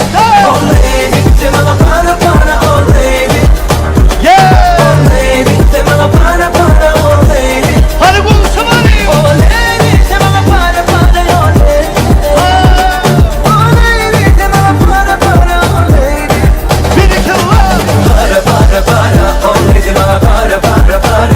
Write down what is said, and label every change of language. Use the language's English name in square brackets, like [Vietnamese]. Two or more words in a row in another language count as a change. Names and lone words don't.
[English] Oh lady, [Turkish] sen bana para para [English] oh lady. [Turkish] Yeah. [English] Oh lady, [Turkish] sen bana para para [English] oh lady. [Turkish] Hadi konuşalım. [English] Oh lady, [Turkish] sen bana para para [English] oh lady. Oh lady, [Turkish] sen bana para para [English] oh lady. [Turkish] Bir iki var. Para para para [English] oh lady, [Turkish] bana para para para.